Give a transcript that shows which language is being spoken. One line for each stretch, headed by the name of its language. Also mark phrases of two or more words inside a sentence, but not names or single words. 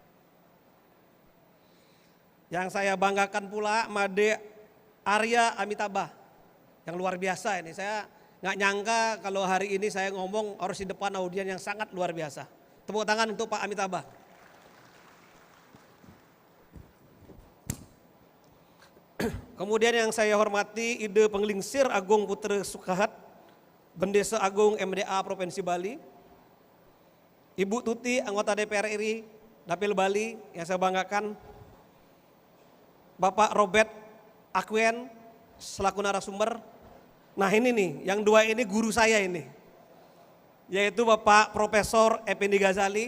Indonesian: Yang saya banggakan pula Made Arya Amitabha. Yang luar biasa ini, saya nggak nyangka kalau hari ini saya ngomong harus di depan audien yang sangat luar biasa. Tepuk tangan untuk Pak Amitabha. Kemudian yang saya hormati Ide Penglingsir Agung Putra Sukahat, Bendesa Agung MDA Provinsi Bali. Ibu Tuti, anggota DPR RI, Dapil Bali, yang saya banggakan. Bapak Robert Akwen, selaku narasumber. Nah ini nih, yang dua ini guru saya ini, yaitu Bapak Profesor Effendi Ghazali.